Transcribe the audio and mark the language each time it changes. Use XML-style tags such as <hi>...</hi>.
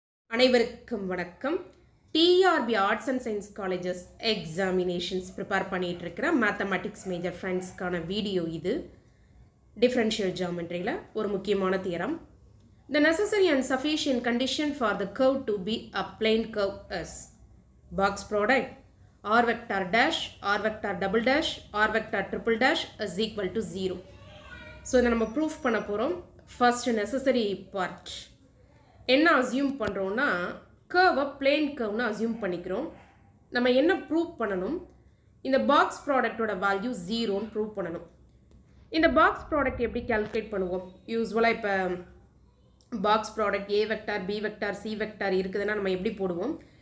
<ta>அனைவருக்கும் வணக்கம். TRP arts and science colleges examinations prepare பண்ணிகிட்டு இருக்கிற மேத்தமெட்டிக்ஸ் மேஜர் ஃப்ரெண்ட்ஸ்க்கான வீடியோ இது. டிஃபரன்ஷியல் ஜியோமெட்ரியில் ஒரு முக்கியமான theorem.</ta> <en>The necessary and sufficient condition for the curve to be a plane curve is box product r vector dash, r vector double dash, r vector triple dash is equal to 0.</en> <ta>So இதை நம்ம proof பண்ண போகிறோம். First necessary part என்ன assume பண்ணுறோன்னா, கர்வை plane கர்வ்னு assume பண்ணிக்கிறோம். நம்ம என்ன prove பண்ணணும்? இந்த பாக்ஸ் ப்ராடக்டோட வேல்யூ 0ன்னு ப்ரூவ் பண்ணணும். இந்த பாக்ஸ் ப்ராடக்ட் எப்படி கால்குலேட் பண்ணுவோம்? யூஸ்வலாக இப்போ பாக்ஸ் ப்ராடக்ட் ஏ vector, B vector, C vector இருக்குதுன்னா நம்ம எப்படி போடுவோம்?</ta>